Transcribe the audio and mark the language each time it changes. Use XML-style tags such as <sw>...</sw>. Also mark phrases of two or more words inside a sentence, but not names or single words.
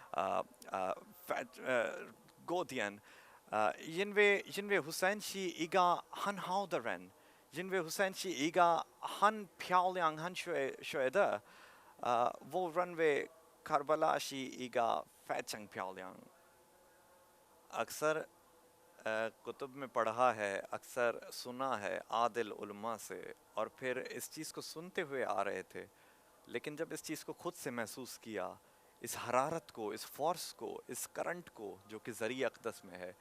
<zh>国点，因为 Hussein 是一个很好的人，因为 Hussein 是一个很漂亮、很帅的，我认为 Karbala 是一个非常漂亮。</zh> <ur>اکثر کتب میں پڑھا ہے، اکثر سنا ہے عادل علماء سے، اور پھر اس چیز کو سنتے ہوئے آ رہے تھے، لیکن جب اس چیز کو خود سے محسوس کیا، اس حرارت کو، اس فورس کو، اس کرنٹ کو جو کہ ذریعہ اقدس میں ہے.</ur>